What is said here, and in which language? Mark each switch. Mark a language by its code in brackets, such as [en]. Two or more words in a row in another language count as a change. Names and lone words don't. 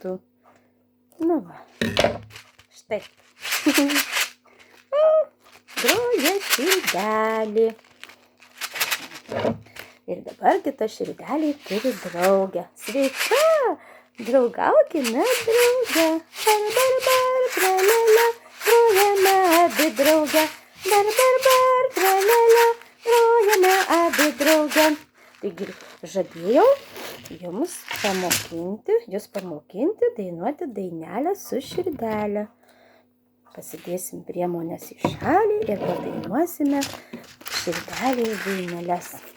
[lt] būtų. Nu va, štai. Groja širdelė. Ir dabar kita širdelė turi draugę. Sveika, draugaukime drauge. Bar, bar, bar, tralala, grojame abi drauge. Bar, bar, bar, tralala, grojame abi drauge. Taigi žadėjau jūs pamokinti dainuoti dainelę su širdelė. Pasidėsim priemones į šalį ir padainuosime širdelės daineles.